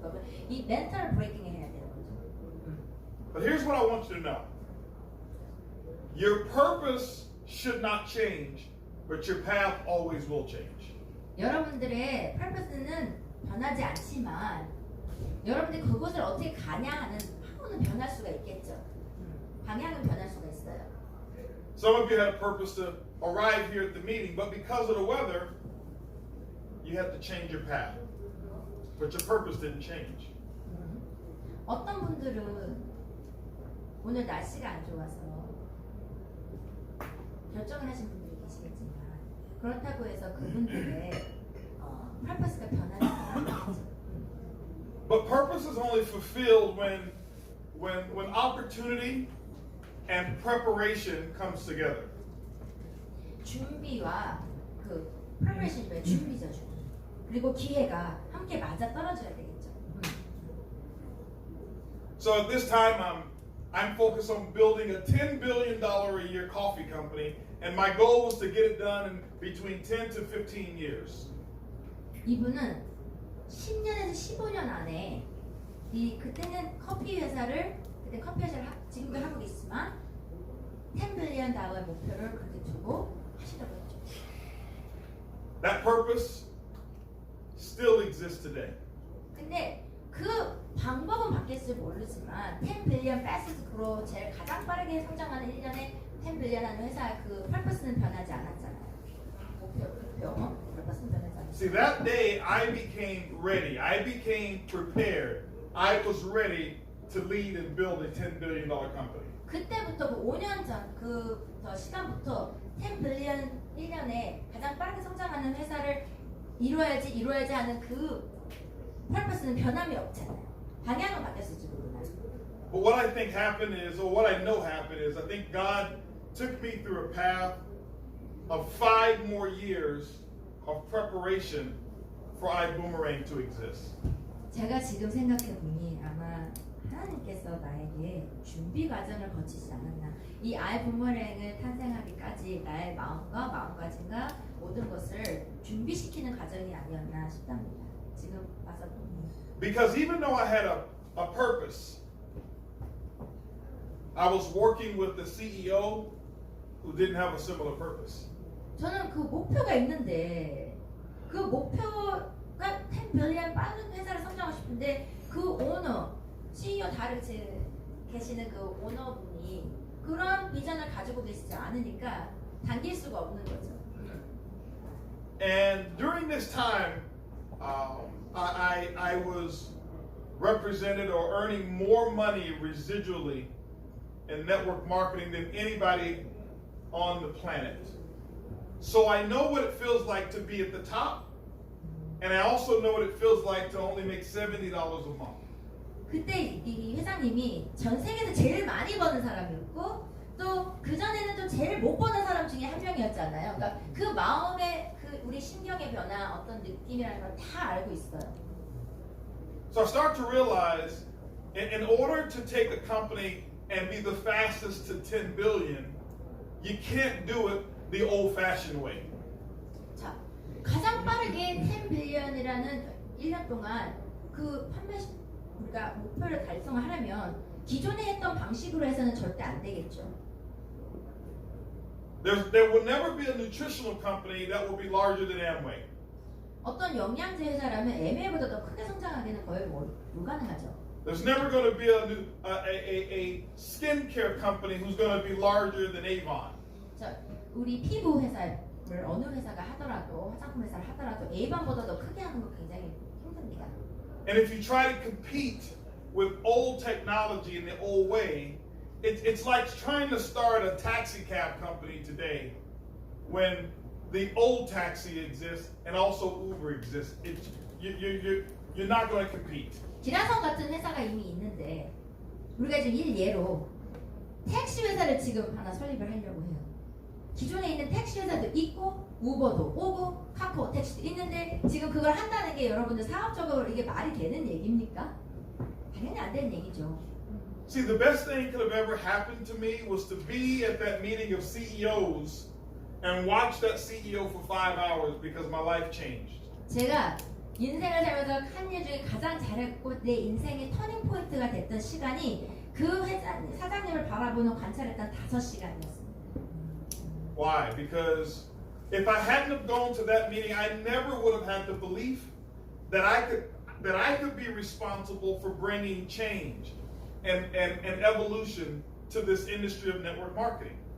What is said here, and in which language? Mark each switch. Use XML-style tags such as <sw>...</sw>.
<ko>그러면 이 멘탈 브레이킹을 해야 되는 거죠.</ko> <en>But here's what I want you to know. Your purpose should not change, but your path always will change.</en> <ko>여러분들의 purpose는 변하지 않지만 여러분들이 그곳을 어떻게 가냐 하는 방법은 변할 수가 있겠죠. 방향은 변할 수가 있어요.</ko> <en>Some of you had a purpose to arrive here at the meeting, but because of the weather, you had to change your path. But your purpose didn't change.</en> <ko>어떤 분들은 오늘 날씨가 안 좋아서 결정을 하신 분들이 계시겠지만 그렇다고 해서 그분들의 purpose가 변하지 않겠죠.</ko> <en>But purpose is only fulfilled when opportunity and preparation comes together.</en> <ko>준비와 그 preparation이 준비죠, 준비. 그리고 기회가 함께 맞아 떨어져야 되겠죠.</ko> <en>So at this time, I'm focused on building a $10 billion a year coffee company, and my goal was to get it done in between 10 to 15 years.</en> <ko>이분은 10년에서 15년 안에 그때는 커피 회사를 지금도 하고 있지만 $10 billion 목표를 그렇게 두고 하시라고 했죠.</ko> <en>That purpose still exists today.</en> <ko>근데 그 방법은 바뀔지 모르지만</ko> <en>10 billion fastest grow</en> <ko>제일 가장 빠르게 성장하는 1년에 10 billion 하는 회사 그 purpose는 변하지 않았잖아요. 목표 purpose는 변하지 않았어요.</ko> <en>See, that day I became ready. I became prepared. I was ready to lead and build a $10 billion company.</en> <ko>그때부터 그 5년 전 저 시간부터 10 billion 1년에 가장 빠르게 성장하는 회사를 이루어야지 하는 그 purpose는 변함이 없잖아요. 방향은 바뀌었을지 모르나요.</ko> <en>But what I think happened is, or what I know happened is, I think God took me through a path of 5 more years of preparation for ibuumerang to exist.</en> <ko>제가 지금 생각해 보니 아마 하나님께서 나에게 준비 과정을 거치지 않았나. 이 아이부메랑을 탄생하기까지 나의 마음과 마음가짐과 모든 것을 준비시키는 과정이 아니었나 싶답니다. 지금 와서 보니.</ko> <en>Because even though I had a purpose, I was working with the CEO who didn't have a similar purpose.</en> <ko>저는 그 목표가 있는데 그 목표가 10 빌리언 빠른 회사를 성장하고 싶은데 그 오너, CEO 계시는 그 오너분이 그런 비전을 가지고 계시지 않으니까 당길 수가 없는 거죠.</ko> <en>And during this time, I was represented or earning more money residually in network marketing than anybody on the planet. So I know what it feels like to be at the top, and I also know what it feels like to only make $70 a month.</en> <ko>그때 이 회장님이 전 세계에서 제일 많이 버는 사람이었고 또 그전에는 또 제일 못 버는 사람 중에 한 명이었잖아요. 그러니까 그 마음의 그 우리 심경의 변화 어떤 느낌이라는 걸 다 알고 있어요.</ko> <en>So I start to realize in order to take a company and be the fastest to 10 billion, you can't do it the old-fashioned way.</en> <ko>자, 가장 빠르게 10 빌리언이라는 1년 동안 그 판매 우리가 목표를 달성하려면 기존에 했던 방식으로 해서는 절대 안 되겠죠.</ko> <en>There will never be a nutritional company that will be larger than Amway.</en> <ko>어떤 영양제 회사라면 애매보다 더 크게 성장하기는 거의 불가능하죠.</ko> <en>There's never going to be a skincare company who's going to be larger than Avon.</en> <ko>자, 우리 피부 회사를 어느 회사가 하더라도 화장품 회사를 하더라도 에이반보다 더 크게 하는 거 굉장히 힘듭니다.</ko> <en>And if you try to compete with old technology in the old way, it's like trying to start a taxi cab company today when the old taxi exists and also Uber exists. You're not going to compete.</en> <ko>기라성 같은 회사가 이미 있는데 우리가 지금 일예로 택시 회사를 지금 하나 설립을 하려고 해요. 기존에 있는 택시 회사도 있고 우버도 오고 카카오 택시도 있는데 지금 그걸 한다는 게 여러분들 사업적으로 이게 말이 되는 얘기입니까? 당연히 안 되는 얘기죠.</ko> <en>See, the best thing could have ever happened to me was to be at that meeting of CEOs and watch that CEO for 5 hours because my life changed.</en> <ko>제가 인생을 살면서 한 일 중에 가장 잘했고 내 인생의 터닝 포인트가 됐던 시간이 그 회사 사장님을 바라보는 관찰했던 5시간이었습니다.</ko> <en>Why? Because if I hadn't have gone to that meeting, I never would have had the belief that I could be responsible for bringing change and evolution to this industry of network marketing.</en>